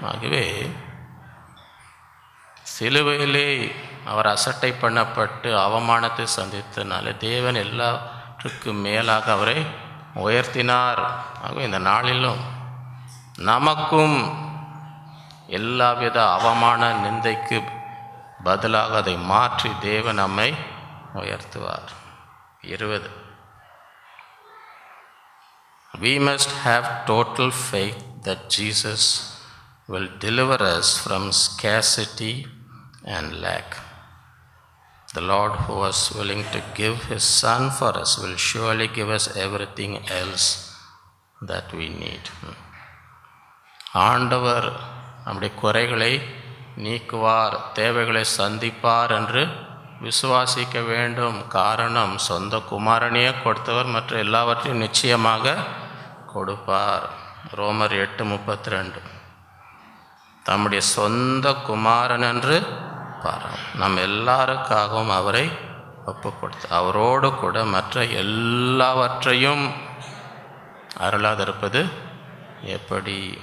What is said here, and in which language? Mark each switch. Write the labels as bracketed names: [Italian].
[Tamil] ஆகவே சிலுவையிலே அவர் அசட்டை பண்ணப்பட்டு அவமானத்தை சந்தித்தனால தேவன் எல்லாற்றுக்கும் மேலாக அவரை உயர்த்தினார். ஆகவே இந்த நாளிலும் நமக்கும் எல்லாவித அவமான நிந்தைக்கு பதிலாக அதை மாற்றி தேவன் நம்மை உயர்த்துவார். [English] 20. We must have total faith that Jesus will deliver us from scarcity and lack. The Lord, who was willing to give His Son for us, will surely give us everything else that we need. [Tamil] ஆண்டவர் நம்முடைய குறைகளை நீக்குவார், தேவைகளை சந்திப்பார் என்று விசுவாசிக்க வேண்டும். காரணம், சொந்த குமாரனையே கொடுத்தவர் மற்ற எல்லாவற்றையும் நிச்சயமாக கொடுப்பார். ரோமர் 8:32. தம்முடைய சொந்த குமாரன் என்று நம் எல்லாருக்காகவும் அவரை ஒப்பு கொடுத்து அவரோடு கூட மற்ற எல்லாவற்றையும் அருளாதிருப்பது எப்படி?